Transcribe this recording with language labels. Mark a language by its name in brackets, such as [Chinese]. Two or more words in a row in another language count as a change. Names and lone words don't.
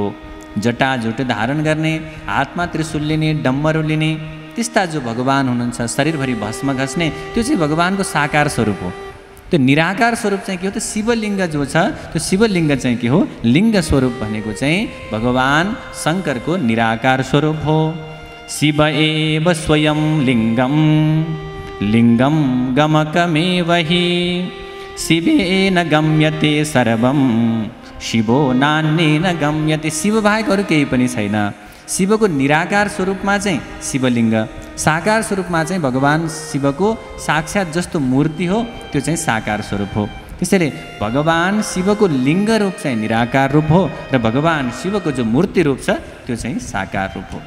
[Nepali] जटाजुट धारण गर्ने, हातमा त्रिशूल लिने, डम्बरू लिने त्यस्ता जो भगवान हुनुहुन्छ, शरीरभरि भस्म घस्ने, त्यो चाहिँ भगवानको साकार स्वरूप हो। त्यो निराकार स्वरूप चाहिँ के हो त शिवलिङ्ग जो छ त्यो शिवलिङ्ग चाहिँ के हो, लिङ्ग स्वरूप भनेको चाहिँ भगवान शङ्करको निराकार स्वरूप हो। [Sanskrit] शिव एव स्वयं लिङ्गम लिङ्गम गमकमेव हि शिवेन गम्यते सर्वं शिवो नान्येन गम्यते। [Nepali] शिव बाहेक अरू केही पनि छैन। शिवको निराकार स्वरूपमा चाहिँ शिवलिङ्ग, साकार स्वरूपमा चाहिँ भगवान शिवको साक्षात जस्तो मूर्ति हो त्यो चाहिँ साकार स्वरूप हो। त्यसैले भगवान शिवको लिङ्ग रूप चाहिँ निराकार रूप हो र भगवान शिवको जो मूर्ति रूप छ त्यो चाहिँ साकार रूप हो।